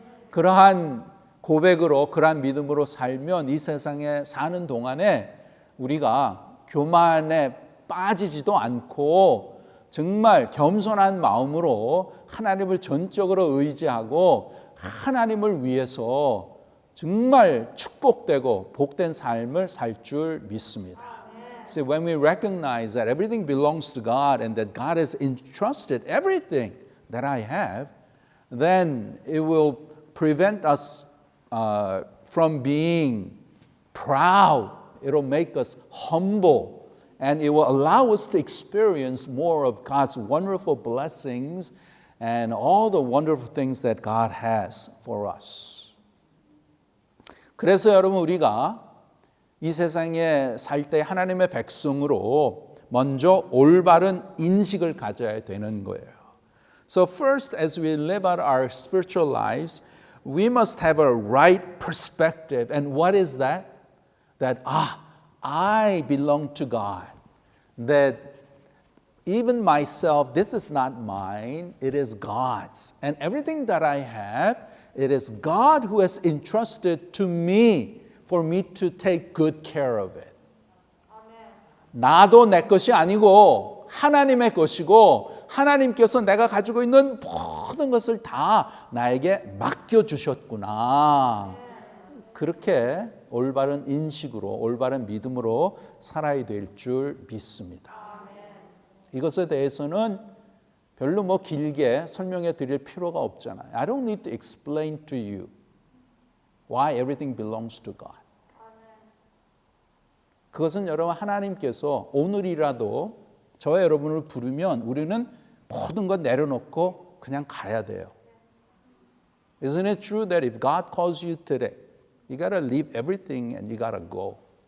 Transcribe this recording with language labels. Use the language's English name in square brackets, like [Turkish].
[Korean] 그러한 고백으로 그러한 믿음으로 살면 이 세상에 사는 동안에 우리가 교만에 빠지지도 않고 정말 겸손한 마음으로 하나님을 전적으로 의지하고 하나님을 위해서 정말 축복되고 복된 삶을 살 줄 믿습니다. [English] So when we recognize that everything belongs to God and that God has entrusted everything that I have, then it will prevent us from being proud. It will make us humble. And it will allow us to experience more of God's wonderful blessings and all the wonderful things that God has for us. [Korean] 그래서 여러분 우리가 이 세상에 살 때 하나님의 백성으로 먼저 올바른 인식을 가져야 되는 거예요. [English] So first, as we live out our spiritual lives, we must have a right perspective. And what is that? That, I belong to God. That even myself, this is not mine, it is God's. And everything that I have, it is God who has entrusted to me for me to take good care of it. [Korean] 나도 내 것이 아니고 하나님의 것이고 하나님께서 내가 가지고 있는 모든 것을 다 나에게 맡겨주셨구나. 그렇게 올바른 인식으로 올바른 믿음으로 살아야 될 줄 믿습니다. 이것에 대해서는 별로 뭐 길게 설명해 드릴 필요가 없잖아요. [English] I don't need to explain to you why everything belongs to God. [Korean] 그것은 여러분 하나님께서 오늘이라도 저와 여러분을 부르면 우리는 모든 것 내려놓고 그냥 가야 돼요. [English] Isn't it true that if God calls you today, you got to leave everything and you got to go.